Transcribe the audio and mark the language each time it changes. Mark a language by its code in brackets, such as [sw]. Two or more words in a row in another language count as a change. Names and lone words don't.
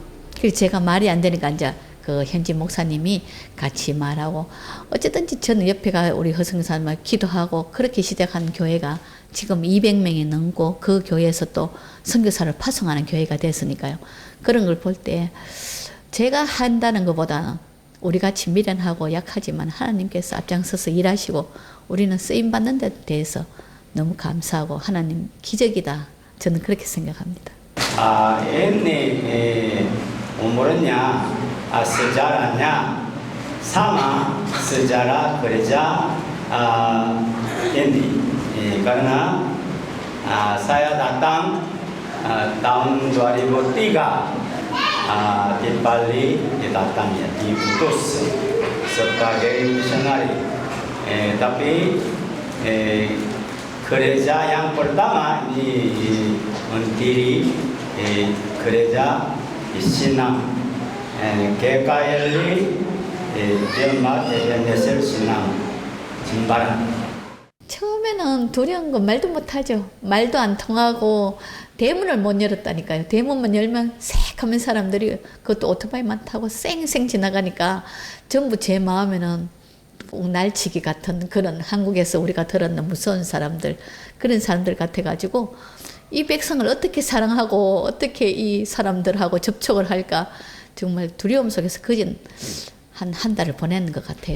[ko] 그래서 제가 말이 안 되니까 이제 그 현지 목사님이 같이 말하고 어쨌든지 저는 옆에가 우리 허성사님 기도하고 그렇게 시작한 교회가 지금 200명이 넘고 그 교회에서 또 선교사를 파송하는 교회가 됐으니까요. 그런 걸 볼 때 제가 한다는 것보다 우리 같이 미련하고 약하지만 하나님께서 앞장서서 일하시고 우리는 쓰임받는 데 대해서 너무 감사하고 하나님 기적이다. 저는 그렇게 생각합니다. [id] Ini umurnya sejarahnya sama sejarah gereja ini karena saya datang tahun 2003 di Bali datangnya diutus sebagai misionari tapi gereja yang pertama mendiri gereja Sinam GKLI Jemaat Ebenezer Sinam Jimbaran. [ko] 처음에는 두려운 건 말도 못하죠. 말도 안 통하고 대문을 못 열었다니까요. 대문만 열면 색 하면 사람들이 그것도 오토바이만 타고 쌩쌩 지나가니까 전부 제 마음에는 날치기 같은 그런 한국에서 우리가 들었는 무서운 사람들, 그런 사람들 같아가지고 이 백성을 어떻게 사랑하고 어떻게 이 사람들하고 접촉을 할까 정말 두려움 속에서 그전 한 달을 보내는 것 같아요.